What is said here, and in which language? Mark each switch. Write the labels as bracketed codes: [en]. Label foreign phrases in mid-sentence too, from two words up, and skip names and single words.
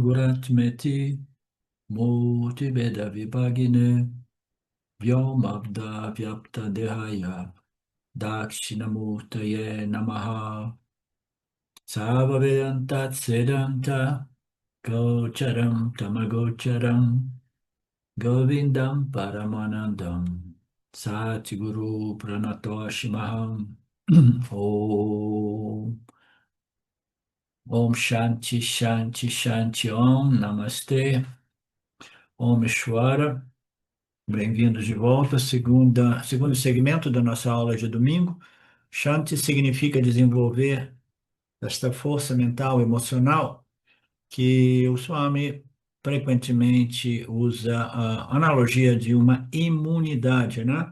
[sa] Guratmeti Murti Veda Vibhagine Vyomabda Vyapta Dehaya Dakshinamurtaye Namaha Sava Vedantat Sedanta Gocharam Tamagocharam Govindam Paramanandam Satguru Pranatoshi Maham Om Om Shanti Shanti Shanti Om Namastê Om Ishvara. [pt] Bem-vindos de volta, segundo segmento da nossa aula de domingo. Shanti significa desenvolver esta força mental e emocional que o Swami frequentemente usa a analogia de uma imunidade, né?